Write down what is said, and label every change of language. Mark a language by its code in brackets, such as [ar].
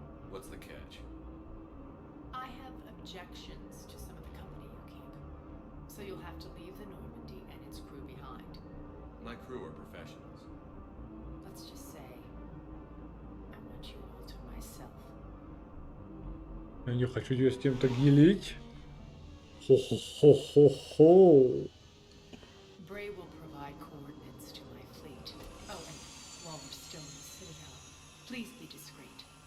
[en] What's the catch? I have objections to some of the company you keep. So you'll have to leave the Normandy and its crew behind. My crew are professionals. Let's just say, I want you all to myself. [ru] Я не хочу ее с кем-то делить. Хо-хо-хо-хо-хо. [en] Bray will provide coordinates to my fleet. Oh, and while we're still in the Citadel, please be discreet.